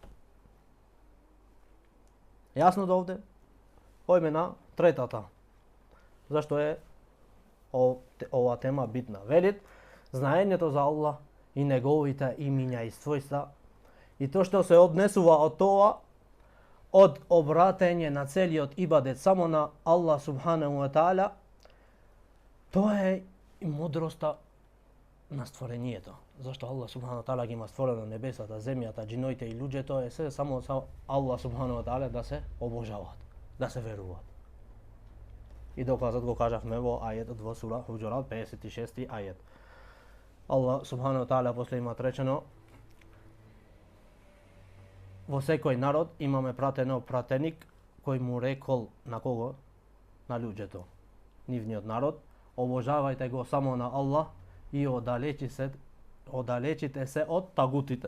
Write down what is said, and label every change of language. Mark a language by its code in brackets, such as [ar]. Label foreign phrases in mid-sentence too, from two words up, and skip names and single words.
[mk] Јасно до овде? Појме на третата. Зашто е ова тема битна? Велит знаењето за Аллах и неговите имиња и својства и тоа што се однесува од тоа од обратење на целиот ибадет само на Аллах [ar] سبحانه وتعالى, [mk] тоа е и мудроста на створението. Зашто Аллах [ar] سبحانه وتعالى [mk] ги има створено небесата, земјата, џиновите и луѓето, е се само за Аллах [ar] سبحانه وتعالى [mk] да се обожаваат, да се веруваат. И доказот го кажавме во ајетот во сура Хуџурат 56 ајет. Аллах [ar] سبحانه وتعالى [mk] после има речено: во секој народ имаме пратено пратеник кој му рекол на кого? На луѓето. Нивниот народ, обожавајте го само на Аллах и оддалечите се од тагутите.